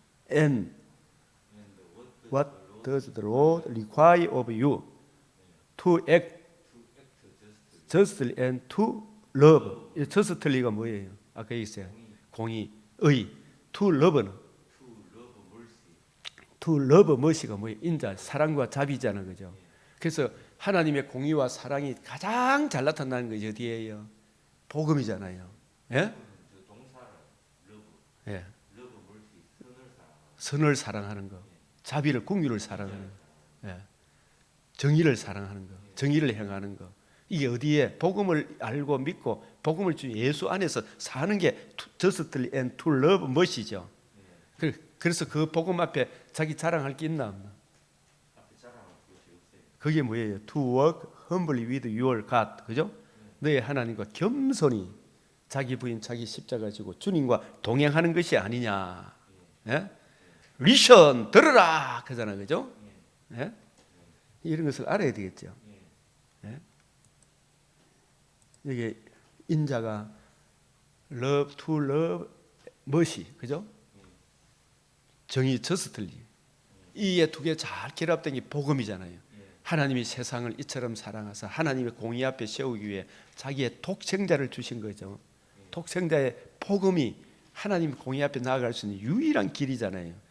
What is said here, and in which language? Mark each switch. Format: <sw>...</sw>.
<en>And what does the Lord require of you? To act justly and to love.</en> <ko>justly가 뭐예요? 아까 있어요. 공의, 의.</ko> <en>To love</en> <ko>는</ko> <en>to love mercy가</en> <ko>뭐예요? 인자, 사랑과 자비잖아, 그죠? 그래서 하나님의 공의와 사랑이 가장 잘 나타나는 것이 어디예요? 복음이잖아요. 예? 예. 선을 사랑하는 거, 자비를, 공의를 사랑하는 거, 예. 정의를 사랑하는 거, 정의를 행하는 거. 이게 어디에 복음을 알고 믿고 복음을 주 예수 안에서 사는 게</ko> <en>justly and to love mercy</en> <ko>죠. 그래서 그 복음 앞에 자기 자랑할 게 있나 없나? 그게 뭐예요?</ko> <en>To walk humbly with your God,</en> <ko>그죠? 너의 하나님과 겸손히 자기 부인, 자기 십자가 지고 주님과 동행하는 것이 아니냐? 예? 리션 들으라 그잖아, 그죠? 예? 이런 것을 알아야 되겠죠. 예? 여기 인자가</ko> <en>love to love mercy,</en> <ko>그죠? 정의,</ko> <en>justly.</en> <ko>이에 두 개 잘 결합된 게 복음이잖아요. 하나님이 세상을 이처럼 사랑하사 하나님의 공의 앞에 세우기 위해 자기의 독생자를 주신 거죠. 독생자의 복음이 하나님 공의 앞에 나아갈 수 있는 유일한 길이잖아요.</ko>